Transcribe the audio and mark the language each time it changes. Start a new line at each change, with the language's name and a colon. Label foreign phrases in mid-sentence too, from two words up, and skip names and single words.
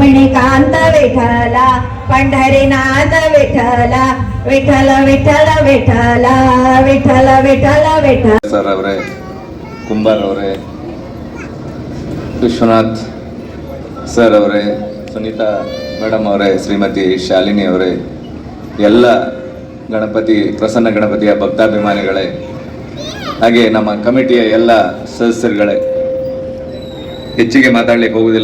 Marathi: श्रीकांत विठ्ठल पंढरीनाथ विठ्ठल विठ्ठल विठ्ठल विठ्ठल विठ्ठल विठ्ठल विठ्ठल.
Kannada: ಸರ್ ಅವರೇ, ಕುಂಬಾರ್ ಅವರೇ, ವಿಶ್ವನಾಥ್ ಸರ್ ಅವರೇ, ಸುನೀತಾ ಮೇಡಮ್ ಅವರೇ, ಶ್ರೀಮತಿ ಶಾಲಿನಿ ಅವರೇ, ಎಲ್ಲ ಗಣಪತಿ ಪ್ರಸನ್ನ ಗಣಪತಿಯ ಭಕ್ತಾಭಿಮಾನಿಗಳೇ, ಹಾಗೆ ನಮ್ಮ ಕಮಿಟಿಯ ಎಲ್ಲ ಸದಸ್ಯರುಗಳೇ, ಹೆಚ್ಚಿಗೆ ಮಾತಾಡಲಿಕ್ಕೆ ಹೋಗುವುದಿಲ್ಲ.